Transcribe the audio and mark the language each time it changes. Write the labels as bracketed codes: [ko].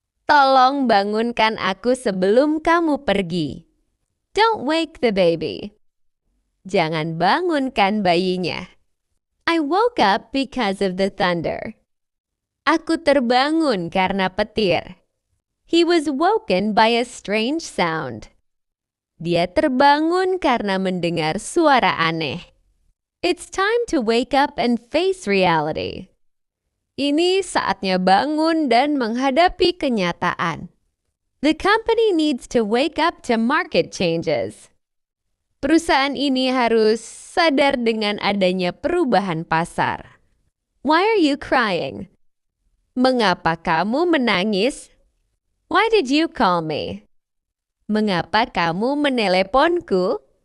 [id] Tolong bangunkan aku sebelum kamu pergi. [en] Don't wake the baby. [id] Jangan bangunkan bayinya. [en] I woke up because of the thunder. [id] Aku terbangun karena petir. [en] He was woken by a strange sound. [id] Dia terbangun karena mendengar suara aneh. [en] It's time to wake up and face reality. [id] Ini saatnya bangun dan menghadapi kenyataan. [en] The company needs to wake up to market changes. [id] Perusahaan ini harus sadar dengan adanya perubahan pasar. [en] Why are you crying? [id] Mengapa kamu menangis? [en] Why did you call me? [id] Mengapa kamu meneleponku?